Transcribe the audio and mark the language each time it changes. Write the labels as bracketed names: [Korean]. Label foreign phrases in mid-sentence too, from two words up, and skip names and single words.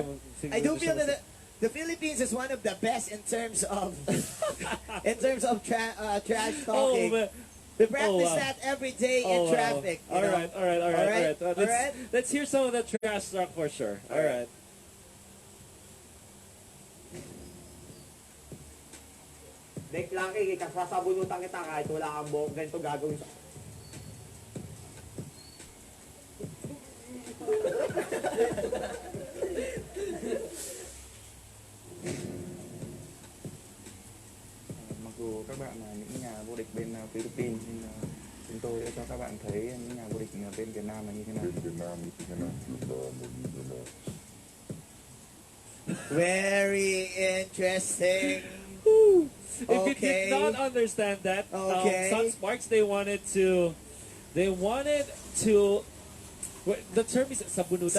[English] I do feel that the Philippines is one of the best in terms of trash Oh, talking. man. We practice wow. that every day Oh, in wow. traffic. you All know? right. All right? Let's hear some of the trash talk for sure. All right. Dek Lucky, [Filipino] sasabunutan kita kahit wala kang buhok, ganito gagawin sa... [Vietnamese] Mặc dù các bạn là những nhà vô địch bên Philippines, nhưng chúng tôi đã cho các bạn thấy những nhà vô địch bên Việt Nam là như thế nào. [English] Very interesting. If you Okay. did not understand that, Okay. Sunsparks they wanted to the term is sabunutan.